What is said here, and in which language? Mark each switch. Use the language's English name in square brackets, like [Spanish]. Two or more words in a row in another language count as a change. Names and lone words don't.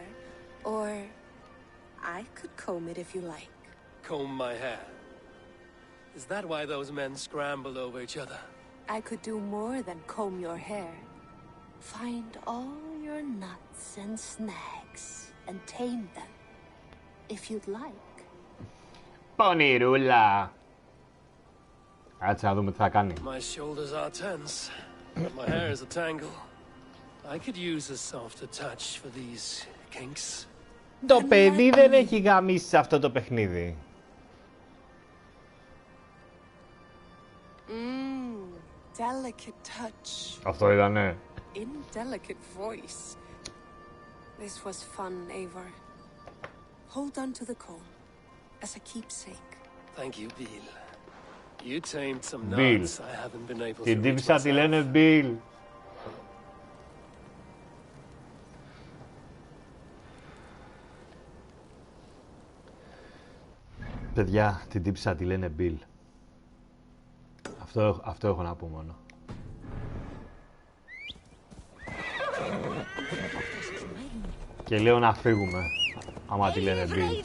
[English] Or I could comb it if you like. Comb my hair. Is that why those men scrambled over each other? I could do more than comb your hair. Find all your nuts and snags and tame them. If you'd like. [Greek] Πονηρούλα. Κάτσε να δούμε τι θα κάνει. [English] My shoulders are tense, but my hair is a tangle. I could use a softer touch for these kinks. [Greek] Το παιδί δεν έχει γαμίσει σε αυτό το παιχνίδι. [English] Delicate touch. [Greek] Αυτό ήτανε. [English] Indelicate voice. This was fun, Eivor. Hold on to the comb as a keepsake. Thank you, Bill. You tamed some Bill. knots I haven't been able to [Greek] Την [English] reach [Greek] τύψα τη [English] myself. [Greek] λένε Bill. Παιδιά, την τύψα τη λένε Bill. Αυτό έχω να πω μόνο. Και λέω να φύγουμε, άμα τη λένε Bill.